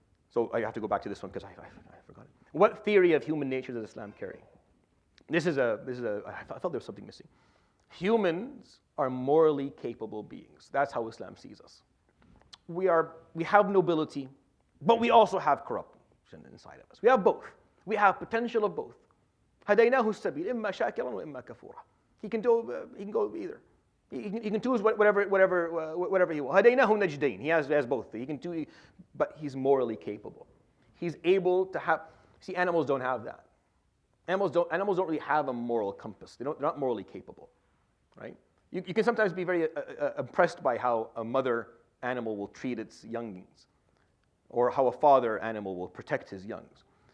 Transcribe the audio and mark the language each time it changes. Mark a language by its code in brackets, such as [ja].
[en] So I have to go back to this one because I forgot it. What theory of human nature does Islam carry? I felt there was something missing. Humans are morally capable beings. That's how Islam sees us. We have nobility, but we also have corruption inside of us. We have both. We have potential of both. [ar] هَدَيْنَاهُ السَّبِيلَ إِمَّا شَاكِرًا وَإِمَّا كَفُورًا. [en] He can go either. He can choose whatever he wants. [ar] هَدَيْنَاهُ النَّجْدَيْنِ. [en] He has both. He can do, but he's morally capable. He's able to have. See, animals don't have that. Animals don't really have a moral compass. They're not morally capable, right? You can sometimes be very impressed by how a mother animal will treat its younglings, or how a father animal will protect his youngs.